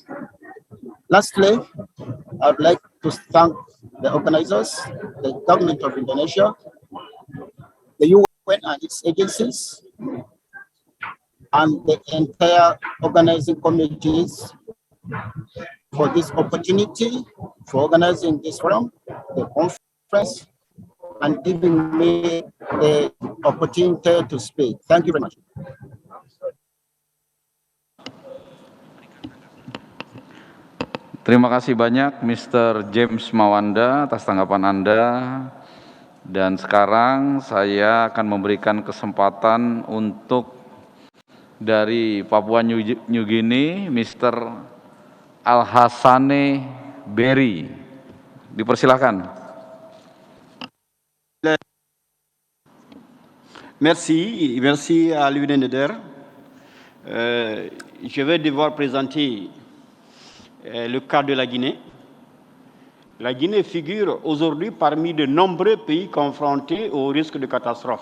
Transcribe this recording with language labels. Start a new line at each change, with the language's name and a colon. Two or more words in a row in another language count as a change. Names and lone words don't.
English: Lastly, I'd like to thank the organizers, the government of Indonesia, the UN and its agencies, and the entire organizing committees for this opportunity, for organizing this forum, the conference, and giving me the opportunity to speak. Thank you very much.
Indonesian: Terima kasih banyak Mr. James Mawanda atas tanggapan Anda. Dan sekarang saya akan memberikan kesempatan untuk dari Papua New Guinea, Mr. Alhassane Berry. Dipersilakan.
French: Merci à l'UNEDER. Je vais devoir présenter le cas de la Guinée. La Guinée figure aujourd'hui parmi de nombreux pays confrontés au risque de catastrophe.